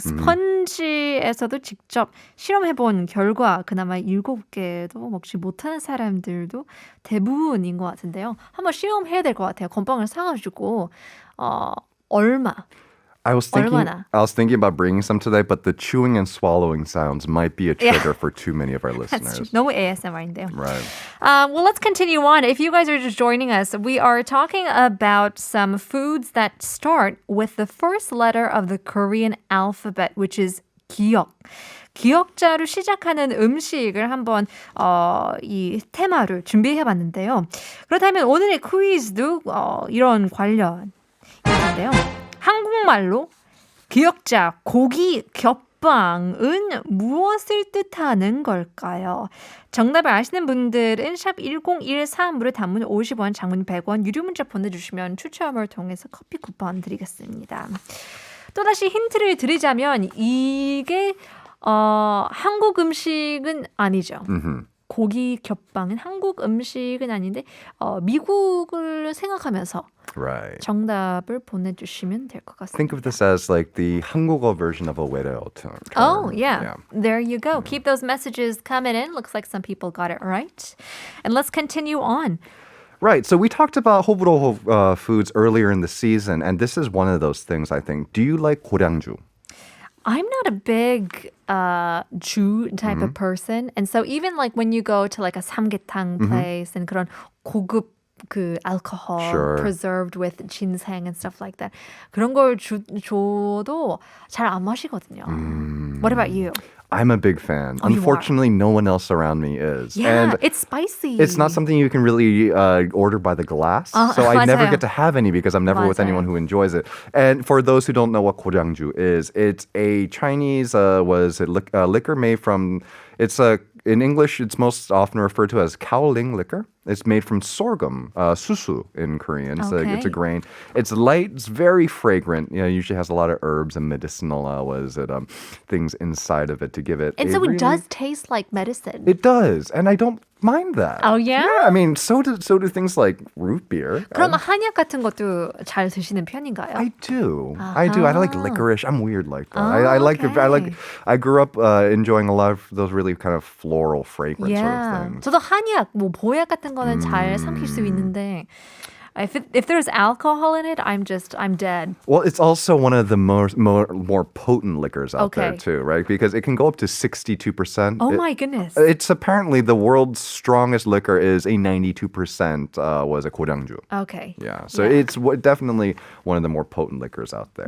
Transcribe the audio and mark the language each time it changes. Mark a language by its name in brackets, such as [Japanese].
[Korean] 스펀지에서도 직접 실험해본 결과 그나마 7개도 먹지 못하는 사람들도 대부분인 것 같은데요. 한번 실험해야 될 것 같아요. 건빵을 사가지고 얼마? 얼마나? [English] I was thinking about bringing some today, but the chewing and swallowing sounds might be a trigger for too many of our That's true. listeners. [Korean] 너무 ASMR인데요. [English] Right. Well, let's continue on. If you guys are just joining us, we are talking about some foods that start with the first letter of the Korean alphabet, which is 기역. [Korean] 기역자로 시작하는 음식을 한번 이 테마를 준비해봤는데요. 그렇다면 오늘의 퀴즈도 이런 관련인데요. 한국말로 기역자 고기 겹빵은 무엇을 뜻하는 걸까요? 정답을 아시는 분들은 샵 1013으로 단문 50원, 장문 100원, 유료 문자 보내주시면 추첨을 통해서 커피 쿠폰 드리겠습니다. 또다시 힌트를 드리자면 이게 한국 음식은 아니죠. 고기 겹빵은 한국 음식은 아닌데 미국을 생각하면서 [English] Right. [Korean] 정답을 보내주시면 될 것 [English] Think of this as like the 한국어 version of a 외래어 term. Oh, yeah. There you go. Keep those messages coming in. Looks like some people got it right. And let's continue on. Right. So we talked about 호불호 foods earlier in the season, and this is one of those things, I think. Do you like 고량주? I'm not a big Jew type of person. And so even like when you go to like a 삼계탕 place and [Korean] 그런 고급 그 [English] alcohol Sure. preserved with ginseng and stuff like that. [Korean] 그런 걸 줘도 잘 안 마시거든요. [English] What about you? I'm a big fan. Oh, you are? Unfortunately, no one else around me is. Yeah, And it's spicy. it's not something you can really order by the glass. So I never [Korean] 맞아요. [English] get to have any because I'm never with anyone [Korean] 맞아요. [English] who enjoys it. And for those who don't know what 고량주 is, it's a Chinese liquor made from, in English, it's most often referred to as kaoling liquor. It's made from sorghum, susu in Korean. It's Okay. a grain. It's light. It's very fragrant. You know, usually has a lot of herbs and medicinal things inside of it to give it. And a so it really- does taste like medicine. It does, and I don't mind that. Oh, yeah? Yeah, I mean, so do things like root beer. [Korean] 그럼 한약 같은 것도 잘 드시는 편인가요? [English] I do. I do. I like licorice. I'm weird like that. I like it. okay. I grew up enjoying a lot of those really kind of floral fragrance sort of Yeah. things. [Korean] 저도 한약, 뭐 보약 같은 거는 잘 삼킬 수 있는데 [English] if there's alcohol in it, I'm dead. Well, it's also one of the more potent liquors out there Okay. too, right? Because it can go up to 62%. Oh my goodness. It's apparently the world's strongest liquor is a 92% was a 고량주. Okay. Yeah, so it's definitely one of the more potent liquors out there.